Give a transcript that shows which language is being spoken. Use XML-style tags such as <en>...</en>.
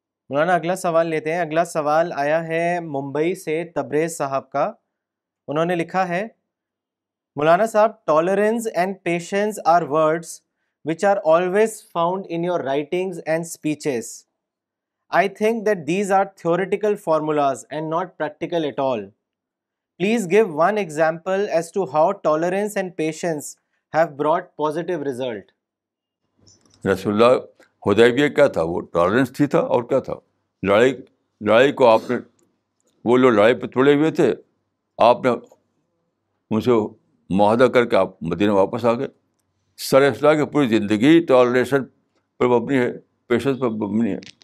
<ur>مولانا اگلا سوال لیتے ہیں. اگلا سوال آیا ہے ممبئی سے تبریز صاحب کا. انہوں نے لکھا ہے</ur> <en>مولانا صاحب, tolerance and patience are words which are always found in your writings and speeches. I think that these are theoretical formulas and not practical at all. Please give one example as to how tolerance and patience have brought positive result.</en> <ur>رسول اللہ حدیبیہ کیا تھا, وہ tolerance تھی تھا اور کیا تھا, لڑائی کو آپ نے, وہ لوگ لڑائی پہ تڑے ہوئے تھے, آپ نے ان سے معاہدہ کر کے آپ مدینہ واپس آ گئے. سر اصلاح کی پوری زندگی ٹالریشن پر مبنی ہے, پیشنس پر مبنی ہے.</ur>